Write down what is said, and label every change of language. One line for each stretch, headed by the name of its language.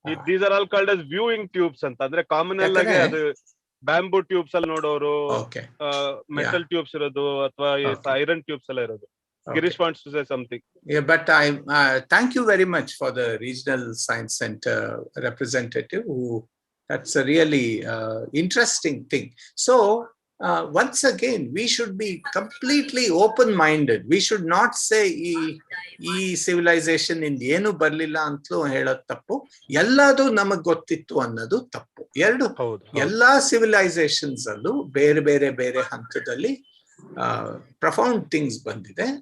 English: these are all called as viewing tubes
Kannada: ಅಂತ. ಅಂದ್ರೆ common ಆಗಿ ಅದು ಬ್ಯಾಂಬೂ ಟ್ಯೂಬ್ಸ್ ಅಲ್ಲಿ ನೋಡೋರು, ಮೆಟಲ್ ಟ್ಯೂಬ್ಸ್ ಇರೋದು, ಅಥವಾ ಐರನ್ ಟ್ಯೂಬ್ಸ್ ಎಲ್ಲ ಇರೋದು.
English: Girish wants to say something. Yeah, but I thank you very much for the Regional Science Center representative who, that's a really interesting thing. So once again, we should be completely open-minded. We should not say
Kannada: ಈ civilization ಇಂದ ಏನು ಬರ್ಲಿಲ್ಲ ಅಂತಲೂ ಹೇಳೋದು ತಪ್ಪು, ಎಲ್ಲದೂ ನಮಗ್ ಗೊತ್ತಿತ್ತು ಅನ್ನೋದು ತಪ್ಪು. ಎಲ್ಲಾ ಸಿವಿಲೈಸೇಷನ್ಸ್ ಅಲ್ಲೂ ಬೇರೆ ಬೇರೆ ಬೇರೆ ಹಂತದಲ್ಲಿ ಪ್ರಫೌಂಡ್ ಥಿಂಗ್ಸ್ ಬಂದಿದೆ.